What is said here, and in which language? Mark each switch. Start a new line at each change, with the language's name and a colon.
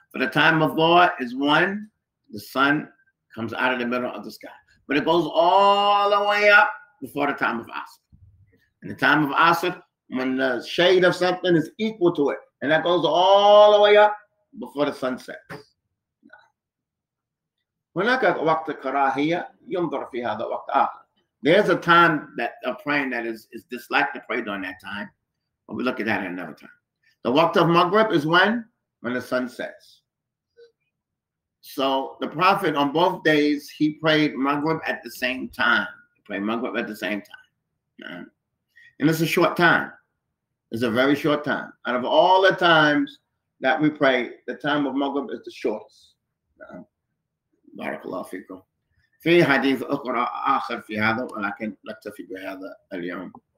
English: For the time of Dhuhr is when the sun comes out of the middle of the sky. But it goes all the way up before the time of Asr. And the time of Asr, when the shade of something is equal to it. And that goes all the way up before the sun sets.
Arabic: هناك وقت كراهية ينظر في هذا وقت آخر.
English: There's a time that of praying that is disliked to pray during that time. But we look at that at another time. The waqt of Maghrib is when the sun sets. So the Prophet on both days, he prayed Maghrib at the same time. He prayed Maghrib at the same time. And it's a short time. It's a very short time. Out of all the times that we pray, the time of Maghrib is the shortest.
Arabic: بارك الله فيكم. في حديث أخرى آخر في هذا ولكن نكتفي بهذا اليوم.